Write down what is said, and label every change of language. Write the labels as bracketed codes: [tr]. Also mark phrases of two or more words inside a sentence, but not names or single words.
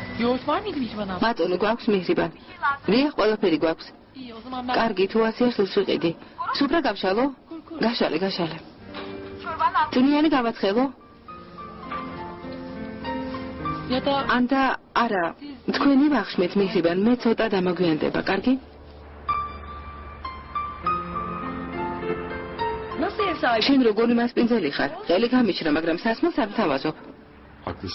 [tr] Yoğurt var mıydı Mihriban abla? [ka] მატონი გვაქვს მიჰრიბან. დიახ, ყველაფერი გვაქვს. [tr] İyi o zaman ben... [ka] კარგი, თუ ასე ახლის ვიყიდი. სუფრა გავშალო? გაშალე, გაშალე. წვნიანი გავაცხელო? [tr] Ya da [ka] ანდა არა, თქვენი ვახშმეთ მიჰრიბან, მე ცოტა დამაგვიანდება, კარგი? [tr] Nasıl ev sahibi? [ka] შენ როგორი მასპინძელი ხარ? ყელი გამიჩრა, მაგრამ სასმელს არ მთავაზობ. [tr] Haklısın.